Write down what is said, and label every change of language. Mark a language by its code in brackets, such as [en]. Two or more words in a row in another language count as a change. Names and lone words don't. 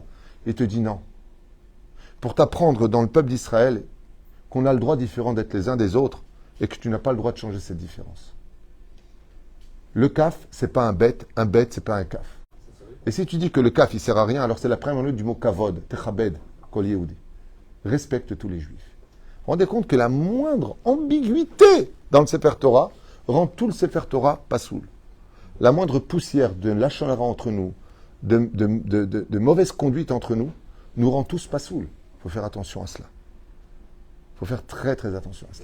[fr] Il te dit non. Pour t'apprendre dans le peuple d'Israël qu'on a le droit différent d'être les uns des autres et que tu n'as pas le droit de changer cette différence. Le kaf, c'est pas un bet, c'est pas un kaf. Et si tu dis que le kaf, il sert à rien, alors c'est la première lettre du mot kavod, [he] תכבד, כל יהודי. [fr] Respecte tous les juifs. Vous vous rendez compte que la moindre ambiguïté dans le [he] ספר תורה [fr] rend tout le [he] ספר תורה [fr] pas soul. La moindre poussière de [he] לשון הרע [fr] entre nous, de mauvaise conduite entre nous, nous rend tous pas soul. Il faut faire attention à cela. Il faut faire très très attention à cela.